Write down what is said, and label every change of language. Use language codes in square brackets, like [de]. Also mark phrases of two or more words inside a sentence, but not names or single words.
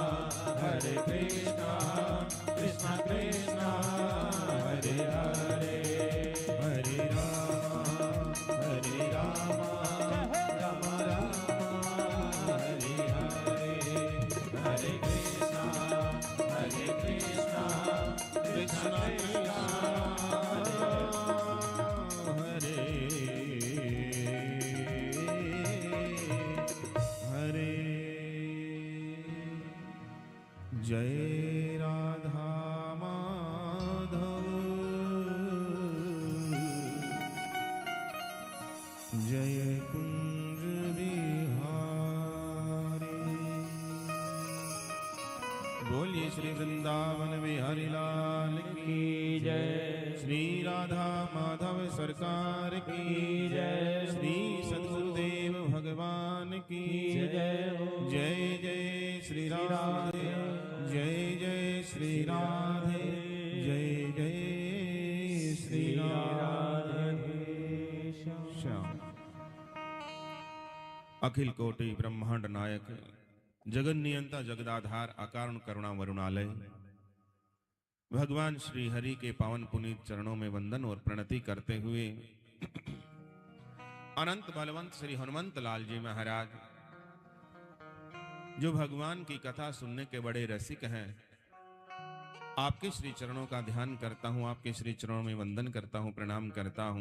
[hi] कृष्ण कृष्ण हरे हरे हरे रामा राम रामा हरे हरे हरे कृष्णा कृष्ण कृष्ण हरे हरे जय राधा माधव जय कुंज बिहारी। बोलिए श्री वृंदावन बिहारी लाल की जय। श्री राधा माधव सरकार की जय। श्री सद्गुरुदेव भगवान की जय। जय जय श्री राधे जय जय श्री राधे जय जय श्री राधे श्याम। अखिल कोटि ब्रह्मांड नायक जगन नियंता जगदाधार अकारण करुणा वरुणालय भगवान श्री हरि के पावन पुनीत चरणों में वंदन और प्रणति करते हुए अनंत बलवंत श्री हनुमंत लाल जी महाराज जो भगवान की कथा सुनने के बड़े रसिक हैं, आपके श्री चरणों का ध्यान करता हूं, आपके श्री चरणों में वंदन करता हूं, प्रणाम करता हूं।